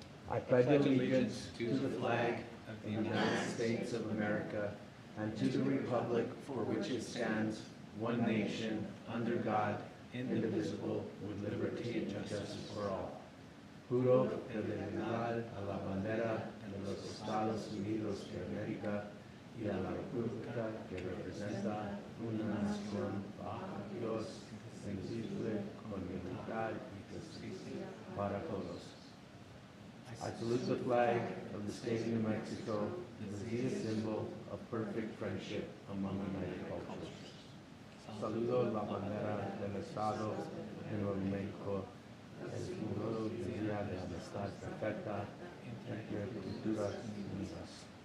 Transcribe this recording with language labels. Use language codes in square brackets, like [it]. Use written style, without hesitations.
[en] I pledge allegiance to the flag of the United States of America and to the republic for which it stands, one nation, under God, indivisible, with liberty and justice for all. [es] Juro fidelidad a la bandera de los Estados Unidos de América y a la república que representa una nación bajo Dios, indivisible, con libertad y justicia para todos. [en] I salute the flag of the state of New Mexico as the symbol of perfect friendship among united cultures. [es] Saludo la bandera del Estado de Nuevo México, el símbolo del Día de Amistad Perfecta entre culturas unidas.